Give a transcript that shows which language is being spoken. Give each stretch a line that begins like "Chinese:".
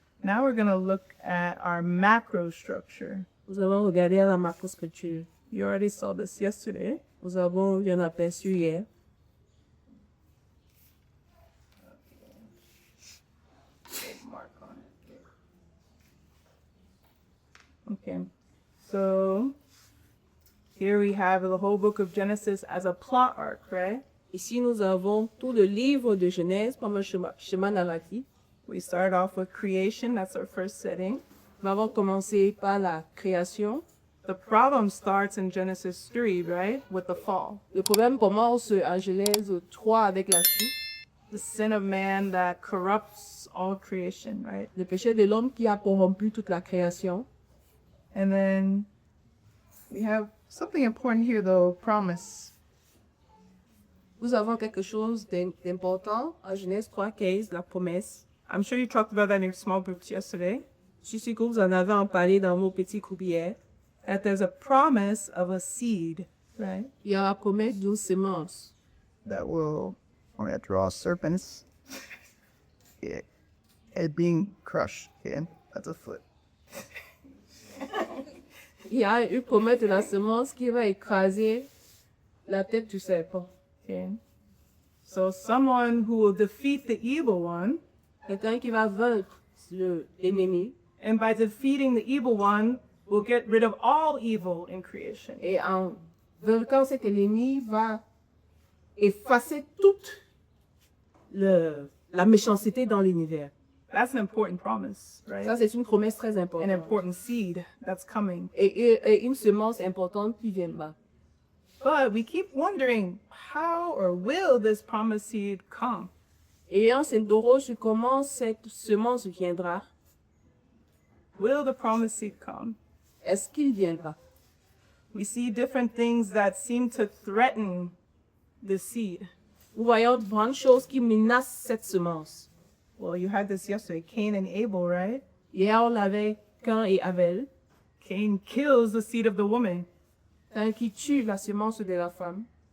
English: Now we're going to look at our macro structure.
French: Nous avons regardé à la macrostructure.
English: You already saw this yesterday.
French: Nous avons eu un aperçu hier.
English: Mark on it. Okay. So here we have the whole book of Genesis as a plot arc, right?
French: Ici, nous avons tout le livre de Genèse comme un chemin narratif.
English: We start off with creation. That's our first setting.
French: Nous avons commencé par la création.
English: The problem starts in Genesis 3, right? With the fall.
French: Le problème commence en Genèse 3 avec la chute.
English: The sin of man that corrupts all creation, right?
French: Le péché de l'homme qui a corrompu toute la création.
English: And then we have something important here, though, promise.
French: Nous avons quelque chose d'important en Genèse 3:15, la promesse.
English: I'm sure you talked about that in your small groups yesterday.
French: Je suis sûr que vous en avez en parlé dans vos petits groupes hier.
English: That there's a promise of a seed, right?
French: Il y a la promesse d'une semence
English: that will only draw serpents. Yeah. It being crushed. Yeah. That's a foot.
French: Il y a une promesse de la semence qui va écraser la tête du serpent.
English: Okay. So someone who will defeat the evil one,
French: Quelqu'un qui va vaincre l'ennemi.
English: and by defeating the evil one, will get rid of all evil in creation.
French: Et en vainquant cet ennemi, va effacer toute la méchanceté dans l'univers.
English: That's an important promise,
French: Ça,
English: right?
French: c'est une promesse très
English: An
French: importante.
English: important seed that's coming.
French: Et une semence importante qui viendra.
English: But we keep wondering, how or will this promised seed come?
French: Et on s'interroge comment cette semence viendra.
English: Will the promised seed come?
French: Est-ce qu'il viendra?
English: We see different things that seem to threaten the seed.
French: Nous voyons de grandes choses qui menacent cette semence.
English: Well, you had this yesterday, Cain and Abel, right?
French: Hier, on avait Cain et Abel.
English: Cain kills the seed of the woman, Cain qui tue la semence de la femme.